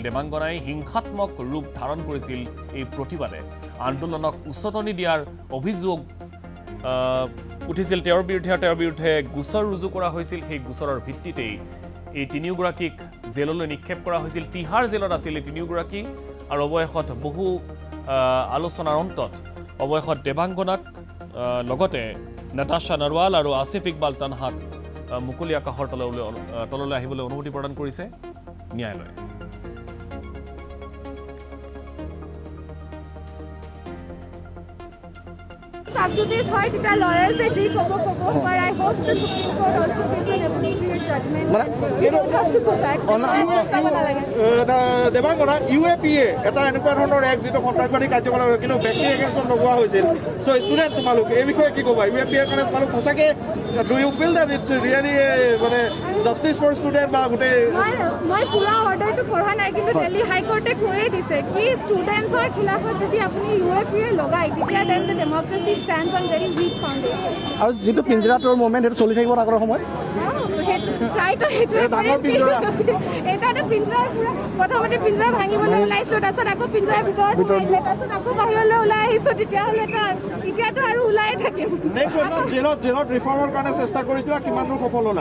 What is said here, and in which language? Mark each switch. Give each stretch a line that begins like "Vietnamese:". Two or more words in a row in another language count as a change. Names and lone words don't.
Assamese: দেৱাংগনাই হিংসাত্মক ৰূপ ধাৰণ কৰিছিল এই প্ৰতিবাদে আন্দোলনক উচতনি দিয়াৰ অভিযোগ উঠিছিল তেওঁৰ বিৰুদ্ধে গোচৰ ৰুজু কৰা হৈছিল সেই গোচৰৰ ভিত্তিতেই এই তিনিওগৰাকীক জেললৈ নিক্ষেপ কৰা হৈছিল তিহাৰ জেলত আছিল এই তিনিওগৰাকী আৰু অৱশেষত বহু আলোচনাৰ অন্তত অৱশেষত দেৱাংগনাক লগতে নাতাশা নাৰৱাল আৰু আসিফ ইকবাল তানহাক মুকলি আকাশৰ তললৈ আহিবলৈ অনুমতি প্ৰদান কৰিছে ন্যায়ালয়ে
English: Subjudice
Assamese: হয় তেতিয়া
English: lawyers
Assamese: যি ক'ব
English: but I hope the Supreme Court also gives an appropriate judgment. You don't have to go back.
Assamese: দেৱাংগনা UAPA এটা এনেকুৱা ধৰণৰ এক যিটো সন্ত্ৰাসবাদী কাৰ্যকলাপ কিন্তু ব্যক্তি এগেইনষ্টত লগোৱা হৈছিল চ' ষ্টুডেণ্ট তোমালোক এই বিষয়ে কি ক'বা UAPA কাৰণে তোমালোক সঁচাকৈ
English: do you feel that it's really
Assamese: মানে
English: justice for student
Assamese: বা গোটেই মই পুৰা অৰ্ডাৰটো পঢ়া নাই কিন্তু দিল্লী হাইকোৰ্টে কৈয়ে দিছে কি ষ্টুডেণ্টছৰ খিলাফত যদি আপুনি UAPA লগায় তেতিয়া
English: then the democracy stands on very weak foundation.
Assamese: আৰু যিটো পিঞ্জৰাটোৰ মুভমেণ্ট সেইটো চলি থাকিব আগৰ সময়ত ট্ৰাইটো সেইটোৱে ডাঙৰ পিঞ্জৰা। এটাতো পিঞ্জৰাৰ পুৰা প্ৰথমতে পিঞ্জৰা ভাঙিবলৈ ওলাইছিলোঁ, তাৰপিছত আকৌ পিঞ্জৰাৰ ভিতৰত সোমাইছিলে, তাৰপিছত আকৌ বাহিৰলৈ ওলাই আহিছোঁ। তেতিয়াহ'লে এতিয়াতো আৰু ওলায়ে থাকিম। জেলত ৰিফৰ্মৰ কাৰণে চেষ্টা কৰিছিলা, কিমান দূৰ সফল হ'লা?